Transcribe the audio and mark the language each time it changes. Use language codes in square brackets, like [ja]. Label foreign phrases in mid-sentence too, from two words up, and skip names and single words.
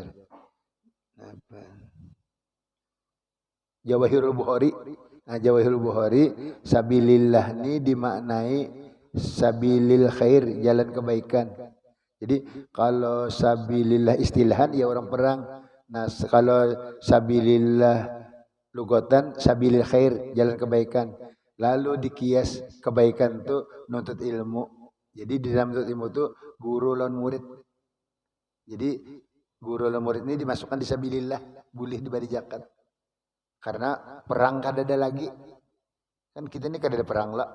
[id] Apa? Jawahirul Bukhari. Nah, Jawahirul Bukhari sabilillah ini dimaknai [ar] sabilil khair, [id] jalan kebaikan. Jadi kalau sabilillah istilahan ya orang perang. Nah, kalau [ar] sabilillah lugatan sabilil khair, [id] jalan kebaikan. [bjn] Lalu dikias kebaikan itu nuntut ilmu. Jadi di dalam nuntut ilmu itu guru lawan murid. Jadi guru lawan murid ini dimasukkan di sabilillah, boleh diberi zakat. Karena perang kada ada lagi. Kan kita ini kada ada perang lah.